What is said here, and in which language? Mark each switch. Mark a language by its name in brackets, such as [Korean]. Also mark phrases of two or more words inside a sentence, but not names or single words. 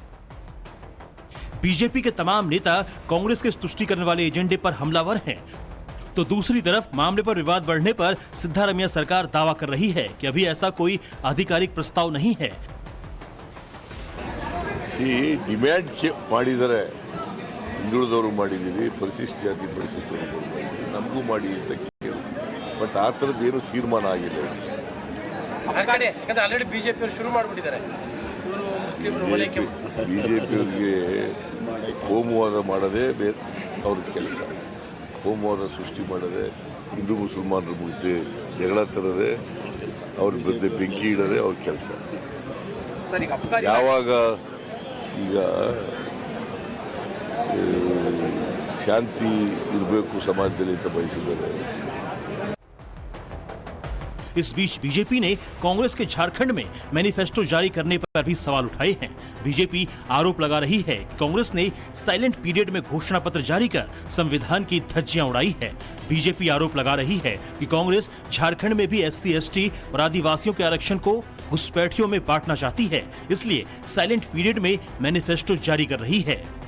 [Hindi] बीजेपी के तमाम नेता कांग्रेस के तुष्टीकरण वाले एजेंडे पर हमलावर हैं, तो दूसरी तरफ मामले पर विवाद बढ़ने पर सिद्धरमैया सरकार दावा कर रही है कि अभी ऐसा कोई आधिकारिक प्रस्ताव नहीं है। [Kannada] डिमांड ಮಾಡಿದರೆ ಹಿಂದುಳಿದವರು ಮಾಡಿದೀವಿ, ಪರಿಶಿಷ್ಟ ಜಾತಿ ಪರಿಶಿಷ್ಟರು ನಮಗೂ ಮಾಡಿ ಅಂತ ಕೇಳಿ, ಬಟ್ ಆ ಥರದ್ದು ಏನು ತೀರ್ಮಾನ ಆಗಿಲ್ಲ. ಆಲ್ರೆಡಿ ಬಿಜೆಪಿ ಶುರು ಮಾಡಿಬಿಟ್ಟಿದ್ದಾರೆ. ಬಿಜೆಪಿಯವರಿಗೆ ಕೋಮುವಾದ ಮಾಡೋದೇ ಅವ್ರ ಕೆಲಸ. ಕೋಮುವಾದ ಸೃಷ್ಟಿ ಮಾಡೋದೇ, ಹಿಂದೂ ಮುಸಲ್ಮಾನರ ಮಧ್ಯೆ ಜಗಳ ತರದೆ, ಅವ್ರ ಮಧ್ಯೆ ಬೆಂಕಿ ಇಡೋದೇ ಅವ್ರ ಕೆಲಸ. ಯಾವಾಗ ಈಗ ಶಾಂತಿ ಇರಬೇಕು ಸಮಾಜದಲ್ಲಿ ಅಂತ ಬಯಸಿದ್ದಾರೆ. [Hindi] इस बीच बीजेपी ने कांग्रेस के झारखंड में मैनिफेस्टो जारी करने पर भी सवाल उठाए हैं। बीजेपी आरोप लगा रही है कि कांग्रेस ने [English] silent period [Hindi] में घोषणा पत्र जारी कर संविधान की धज्जियां उड़ाई है। बीजेपी आरोप लगा रही है कि कांग्रेस झारखंड में भी SC, ST और आदिवासियों के आरक्षण को घुसपैठियों में बांटना चाहती है, इसलिए [English] silent period [Hindi] में मैनिफेस्टो जारी कर रही है।